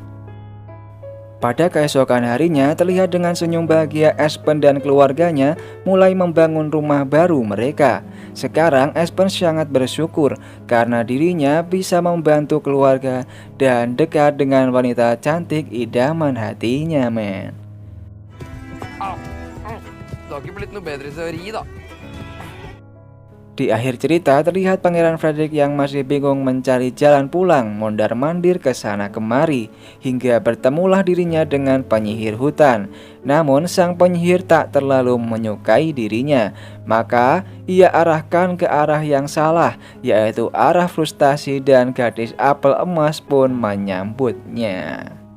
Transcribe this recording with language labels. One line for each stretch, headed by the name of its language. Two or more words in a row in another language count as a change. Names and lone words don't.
Indonesian: Pada keesokan harinya, terlihat dengan senyum bahagia Espen dan keluarganya mulai membangun rumah baru mereka. Sekarang Espen sangat bersyukur karena dirinya bisa membantu keluarga dan dekat dengan wanita cantik idaman hatinya, men.
Norwegian: Det har ikke blitt noe bedre teori, da.
Indonesian: Di akhir cerita terlihat Pangeran Frederick yang masih bingung mencari jalan pulang, mondar-mandir ke sana kemari, hingga bertemulah dirinya dengan penyihir hutan. Namun sang penyihir tak terlalu menyukai dirinya, maka ia arahkan ke arah yang salah, yaitu arah frustasi, dan gadis apel emas pun menyambutnya.